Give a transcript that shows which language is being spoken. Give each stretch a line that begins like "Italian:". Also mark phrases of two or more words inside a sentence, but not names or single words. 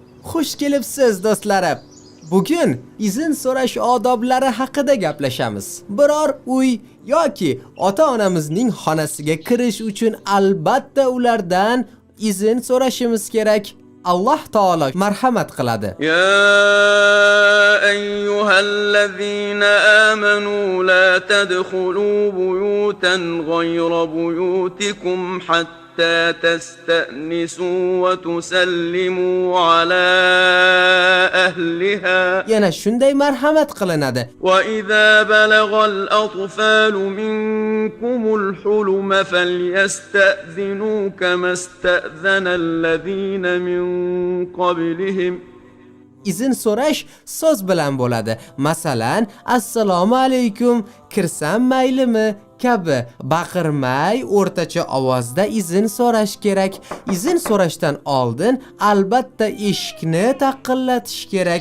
Uzbek: Xush kelibsiz do'stlarim. Bugun izn so'rash odoblari haqida gaplashamiz. Biror uy yoki ota-onamizning xonasiga kirish uchun albatta ulardan izn so'rashimiz kerak. Alloh taolo marhamat qiladi.
Arabic: يا أيها الذين آمنوا لا تدخلوا بيوتا غير بيوتكم حتى تستأنسوا وتسلموا على أهلها
Uzbek: Yana shunday marhamat qilinadi.
Arabic: وإذا بلغ الأطفال منكم الحلم فليستأذنوا كما استأذن الذين من قبلهم
Uzbek: Izn so'rash so'z bilan bo'ladi. Masalan,
Arabic: السلام عليكم,
Uzbek: kirsam maylimi kabi baqirmay o'rtacha ovozda izn so'rash kerak. Izn so'rashdan oldin albatta eshikni taqillatish kerak.